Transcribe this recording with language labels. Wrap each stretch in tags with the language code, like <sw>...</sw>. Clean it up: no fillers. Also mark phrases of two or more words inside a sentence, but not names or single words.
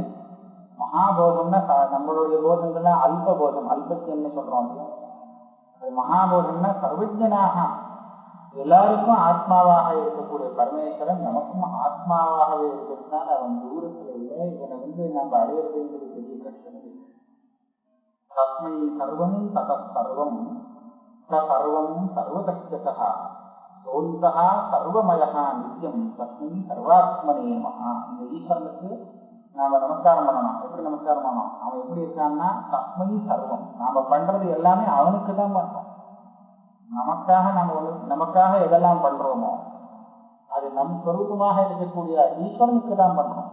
<ta>மகாபோதம்னா நம்மளுடைய போதங்கள்லாம் அல்ப போதம், அல்பத்தியன்னு சொல்றோம். மகாபோதம்னா சர்வஜனாக எல்லாருக்கும் ஆத்மாவாக இருக்கக்கூடிய பரமேஸ்வரன் நமக்கும் ஆத்மாவாகவே இருக்கிறதுனால அவன் தூரத்துல இல்லை. இவனை வந்து நம்ம அடையிறதுங்கிறது பெரிய கஷ்டம் இல்லை.</ta> <sa>तस्मै सर्वं तत सर्वं सर्वं सर्वदा सोन्ता सर्वमया नित्यं तस्मै सर्वात्मने नमः.</sa> <ta>இந்த ஈஸ்வரனுக்கு நாம நமஸ்காரம் பண்ணணும். எப்படி நமஸ்காரம் பண்ணணும்? அவன் எப்படி இருக்கான்னா</ta> <sa>तस्मै सर्वम्.</sa> <ta>நாம பண்றது எல்லாமே அவனுக்கு தான் பண்றோம். நமக்காக எதெல்லாம் பண்றோமோ அது நம் சொரூபமாக இருக்கக்கூடிய ஈஸ்வரனுக்கு தான் பண்றோம்.</ta>